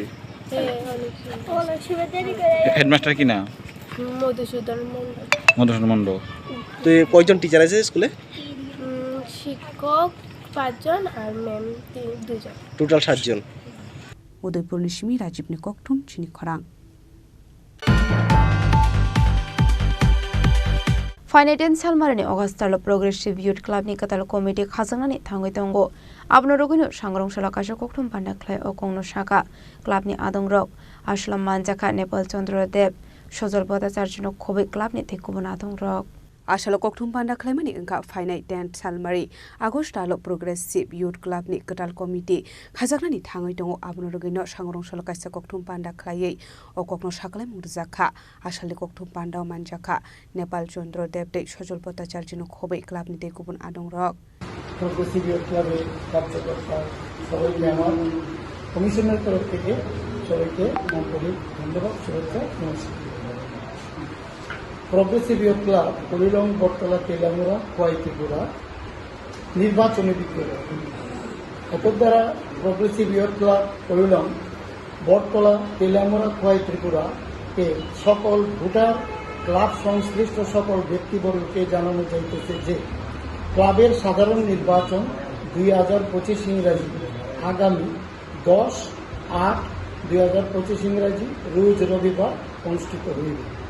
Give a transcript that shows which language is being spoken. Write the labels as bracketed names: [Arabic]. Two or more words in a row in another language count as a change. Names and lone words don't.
[Bangla] হ্যাঁ, অনেক সময় দেরি করে। হেডমাস্টার কি না? মধুসূদন মন্ডল। মধুসূদন মন্ডল। তো কয়জন টিচার আছে স্কুলে? শিক্ষক 5 জন আর ম্যাম 2 জন। টোটাল 7 জন। [Kok Borok] উদয়পুর নিশমি রাজীব নিককঠুম চিনি খরাং। फाइनेटेन सालमारनि अगस्टाल प्रोग्रेसिव यूथ क्लाबनि कताल कमिटि खाजांनानै थांगै दंगो आबनो रगैनो सांग्रांशाला काशा कक्टुम पान्डाख्लाय अकंनो शाखा क्लाबनि आदंरक आसलाम मानजाखा नेपाल चन्द्र देव सजल बदाचार्यनो खबै क्लाबनि थेकुबन आदंरक आशालो कक्टुम पान्डाख्लायमानि ओंखा फाइनाय 10 सालमारि आगस्टाल प्रोग्रेसिव यूथ क्लाबनि कताल कमिटि खाजांनानै थांगै दंगो आबनो रगैनो सांग्रांशाला काशा कक्टुम पान्डाख्लायै अकंनो शाखालाय मुरजाखा आशालनि कक्टुम पान्डाव मानजाखा नेपाल चन्द्र देव दै सजल बदाचार्यनो खबै क्लाबनि थेकुबन आदंरक [Bangla] প্রোগ্রেসিভ ইয়ুথ ক্লাবের কার্যকর্তা সবাইকে আমার কমিশনের তরফ থেকে সবাইকে আন্তরিক ধন্যবাদ শুভেচ্ছা জানাচ্ছি। প্রগ্রেসিভ ইয়ুথ ক্লাব কলিলং বটতলা তেলামুড়া খোয়াই ত্রিপুরা নির্বাচনী বিদ্যালয় এতদ দ্বারা প্রগ্রেসিভ ইয়ুথ ক্লাব কলিলং বটতলা তেলামুড়া খোয়াই ত্রিপুরা কে সকল ভোটার ক্লাব সংশ্লিষ্ট সকল ব্যক্তিবর্গকে জানানো যাইতেছে যে ক্লাবের সাধারণ নির্বাচন 2025 ইংরাজি আগামী 10/8/2025 ইংরাজি রোজ রবিবার অনুষ্ঠিত হইবে।